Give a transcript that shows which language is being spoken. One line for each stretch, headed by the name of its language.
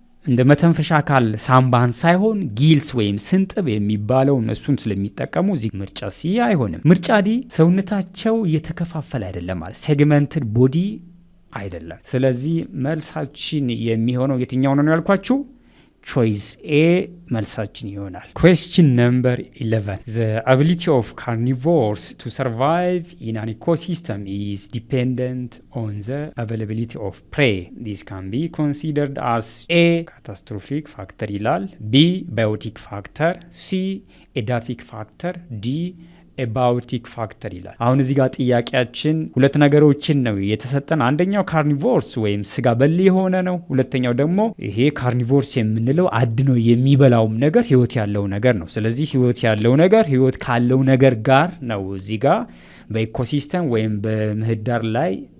Amharic: እንደ መተንፈሻ አካል ሳምባን ሳይሆን ጊልስ ወይም ስንጥብ የሚባለውን እሱን ስለሚጠቀሙ እዚህ ምርጫ ሲ አይሆንም። ምርጫ ዲ ሰውነታቸው እየተከፋፈለ አይደለም ማለት ሴግመንትድ ቦዲ አይደለም። ስለዚህ መልሳችን የሚሆነው የትኛው ነው ያልኳችሁ? ቾይስ ኤ መልሳችን ይሆናል።
English: ኩዌስችን ነምበር 11 The ability of carnivores to survive in an ecosystem is dependent on the availability of prey. This can be considered as A catastrophic factor
Amharic: ይላል፣ B biotic factor፣ C edaphic factor፣ D ኤባዮቲክ ፋክተር ይላል። አሁን እዚህ ጋር ጥያቄያችን ሁለት ነገሮችን ነው የተሰጠን። አንደኛው ካርኒቮርስ ወይም ስጋ በል የሆነ ነው። ሁለተኛው ደግሞ ይሄ ካርኒቮርስ የምንለው አድኖ የሚበላውም ነገር ህይወት ያለው ነገር ነው። ስለዚህ ህይወት ያለው ነገር ህይወት ካለው ነገር ጋር ነው እዚህ ጋር በኢኮሲስተም ወይም በምህዳር ላይ